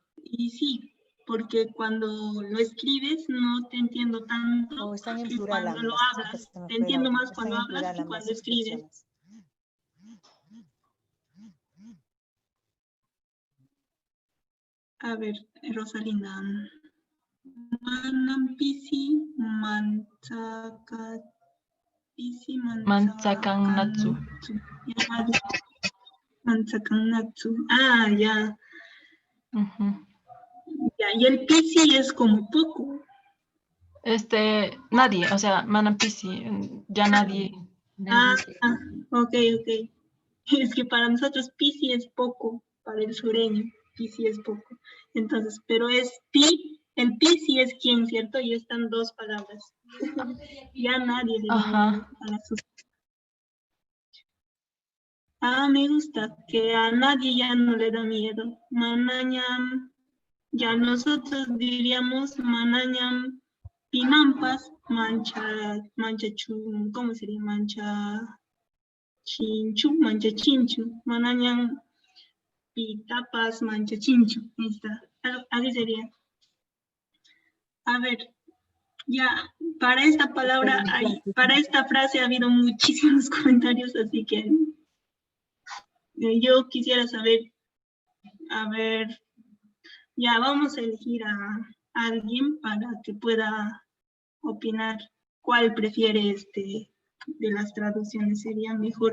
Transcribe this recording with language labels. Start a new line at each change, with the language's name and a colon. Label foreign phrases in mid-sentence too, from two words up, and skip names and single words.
Spanish: Y sí, porque cuando lo escribes no te entiendo tanto que cuando lo hablas. Te entiendo más cuando hablas que cuando escribes. A ver, Rosalinda.
Quechua: Manampisi Manzakanatsu. Manzakanatsu.
Spanish: Ah, ya. Ya, y el pisi es como poco. Nadie, o sea, manampisi, ya nadie. Ok. Es que para nosotros pisi es poco, para el sureño, pisi es poco. Entonces, pero es pi, el pisi es quien, ¿cierto? Y están dos palabras. Ya nadie le da a la sus. Me gusta que a nadie ya no le da miedo. Manañam, ya nosotros diríamos
Quechua: manañam pinampas, mancha
Spanish: ¿cómo sería?
Quechua: Mancha chinchu, manañam pitapas, mancha chinchu.
Spanish: Ahí está, así sería. A ver, ya, para esta palabra, para esta frase ha habido muchísimos comentarios, así que yo quisiera saber, a ver, ya vamos a elegir a alguien para que pueda opinar cuál prefiere de las traducciones, sería mejor.